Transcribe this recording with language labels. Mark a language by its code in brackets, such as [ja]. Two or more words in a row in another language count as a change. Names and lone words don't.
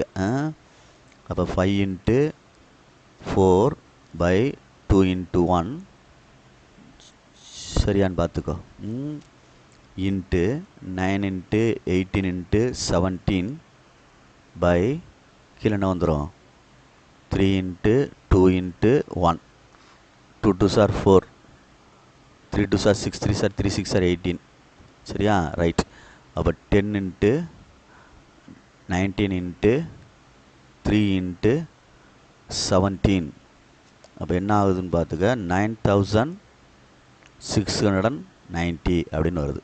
[ta] அப்போ 5 × 4/2 × 1 சரியான்னு பார்த்துக்கோ. இன்ட்டு 9 × 18 × 17 கீழே என்ன வந்துடும், 3 × 2 × 1. [en] 2 2s are 4, 3 2s are 6, 3s are 3, 6 are 18 சரியா. ரைட். [ta] அப்போ 10 × 19 × 3 × 17 அப்போ என்ன ஆகுதுன்னு பார்த்துக்க, 9690 அப்படின்னு வருது.